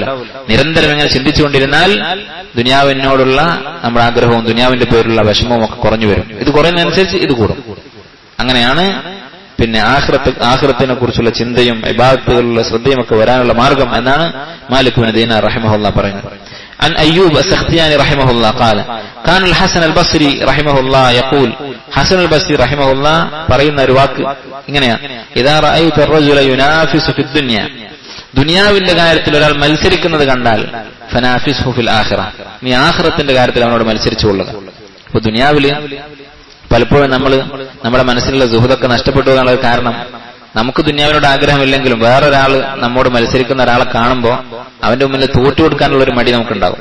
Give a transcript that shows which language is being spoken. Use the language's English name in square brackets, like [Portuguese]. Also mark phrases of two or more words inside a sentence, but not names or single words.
[Malayalam] നിരന്തരം ഇങ്ങനെ ചിന്തിച്ചുകൊണ്ടിരുന്നാൽ ദുനിയാവിനോടുള്ള നമ്മുടെ ആഗ്രഹവും ദുനിയാവിന്റെ പേരിലുള്ള വിഷമവും ഒക്കെ കുറഞ്ഞു വരും. ഇത് കുറയുന്നതനുസരിച്ച് ഇത് കൂടും. അങ്ങനെയാണ് ആഖിറത്തിനെ കുറിച്ചുള്ള ചിന്തയും ഇബാദത്തുകളിലുള്ള ശ്രദ്ധയും ഒക്കെ വരാനുള്ള മാർഗം എന്നാണ് മാലിക് ബിൻ ദീനാർ റഹിമഹുല്ലാഹ് പറയുന്നത്. [Arabic] عن أيوب السختياني رحمه الله قال كان الحسن البصري رحمه الله يقول, حسن البصري رحمه الله [Malayalam] പറയുന്ന ഒരു വാക്ക് ഇങ്ങനെയാണ്, [Arabic] إذا رأيت الرجل ينافس في الدنيا, [Malayalam] ദുനിയാവിന്റെ കാര്യത്തിൽ ഒരാൾ മത്സരിക്കുന്നത് കണ്ടാൽ [Arabic] فنافسه في الآخرة, [Malayalam] നീ ആഖിറത്തിന്റെ കാര്യത്തിൽ അവനോട് മത്സരിച്ചുകൊള്ളുക. അപ്പൊ ദുനിയാവില് പലപ്പോഴും നമ്മുടെ മനസ്സിലുള്ള സുഹൃത്തൊക്കെ നഷ്ടപ്പെട്ടു എന്നുള്ള കാരണം നമുക്ക് ദുനിയാവിനോട് ആഗ്രഹമില്ലെങ്കിലും വേറൊരാള് നമ്മോട് മത്സരിക്കുന്ന ഒരാളെ കാണുമ്പോൾ അവന്റെ മുന്നിൽ തോറ്റു കൊടുക്കാനുള്ള ഒരു മടി നമുക്കുണ്ടാകും.